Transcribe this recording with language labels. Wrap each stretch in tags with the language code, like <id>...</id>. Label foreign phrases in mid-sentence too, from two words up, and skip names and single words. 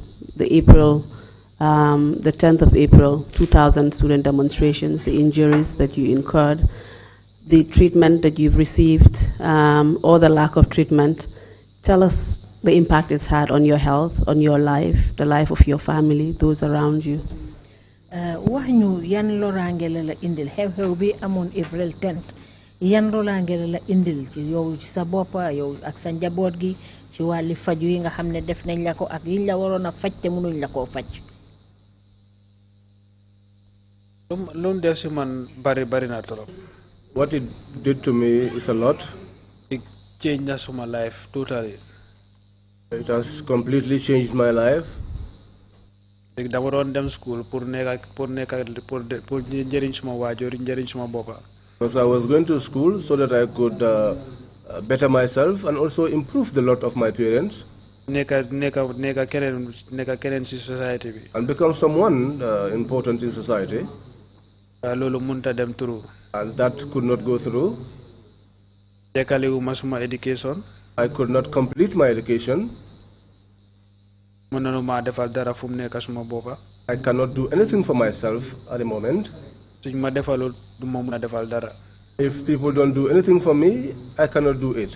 <en>The 10th of April, 2000 student demonstrations, the injuries that you incurred, the treatment that you've received, or the lack of treatment. Tell us the impact it's had on your health, on your life, the life of your family, those around you.</en> <wo>Wax ñu yan loraange la indil xew-xew bi amoon April 10th yan loraange la indil ci yow ci sa boppa yow ak sa njaboot gi ci wàlli faju yi nga xam ne def nañ la ko ak yiñ la waroon a faj te mënuñ la koo faj. Lu def si man bari na trop.</wo> <en>What it did to me is a lot. It changed my life totally. It has completely changed my life.</en> <wo>Dama doon dem school pour njëriñ suma waajur njëriñ suma boppa.</wo> <en>Because I was going to school so that I could better myself and also improve the lot of my parents.</en> <wo>Nekka keneen si society bi.</wo> <en>And become someone important in society.</en> <wo>Loolu munta dem through.</wo> <en>And that could not go through.</en> <wo>Jekkaliwuma suma education.</wo> <en>I could not complete my education. I cannot do anything for myself at the moment. If people don't do anything for me, I cannot do it.</en>